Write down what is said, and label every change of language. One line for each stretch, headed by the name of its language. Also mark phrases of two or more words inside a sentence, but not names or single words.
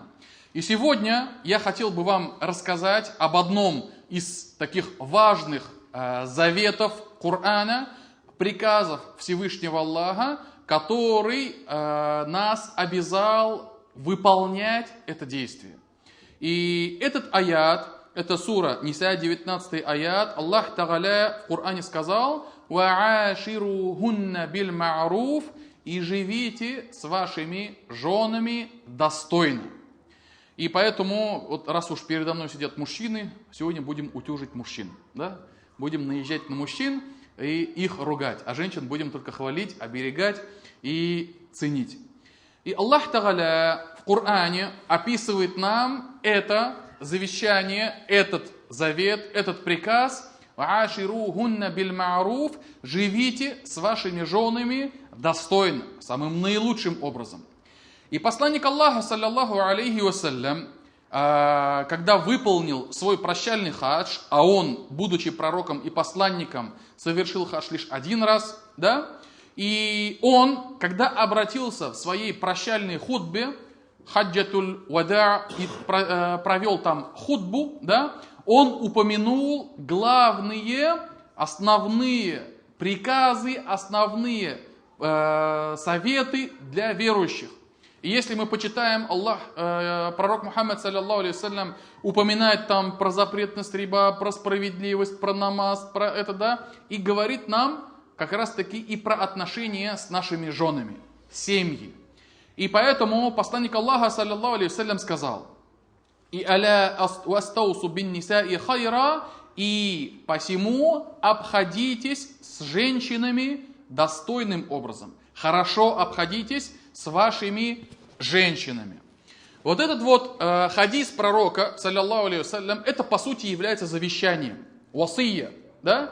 Russian: И сегодня я хотел бы вам рассказать об одном из таких важных заветов Корана, приказов Всевышнего Аллаха, который нас обязал выполнять это действие. И этот аят, это сура Ниса, 19 аят, Аллах Тааля в Коране сказал:
Arabic: «وعاشروهن بالمعروف»,
Russian: и живите с вашими женами достойно. И поэтому, вот раз уж передо мной сидят мужчины, сегодня будем утюжить мужчин. Да? Будем наезжать на мужчин и их ругать. А женщин будем только хвалить, оберегать и ценить. И Аллах Тааля в Коране описывает нам это завещание, этот завет, этот приказ:
Arabic: «عاشروهن بالمعروف»,
Russian: живите с вашими женами достойно, самым наилучшим образом. И посланник Аллаха,
Arabic: صلى الله عليه وسلم,
Russian: когда выполнил свой прощальный хадж, а он, будучи пророком и посланником, совершил хадж лишь один раз, да, и он, когда обратился в своей прощальной хутбе,
Arabic: حجة الوداع,
Russian: и провел там хутбу, да, он упомянул главные, основные приказы, основные советы для верующих. И если мы почитаем, пророк Мухаммад,
Arabic: صلى الله عليه وسلم,
Russian: упоминает там про запретность риба, про справедливость, про намаз, про это, да, и говорит нам как раз таки и про отношения с нашими женами, семьи. И поэтому посланник Аллаха,
Arabic: صلى الله عليه وسلم, сказал: «وألا استوصوا بالنساء خيرا»,
Russian: и посему обходитесь с женщинами достойным образом. Хорошо обходитесь с вашими женщинами. Вот этот вот хадис пророка,
Arabic: صلى الله عليه وسلم,
Russian: это по сути является завещанием, васия, да?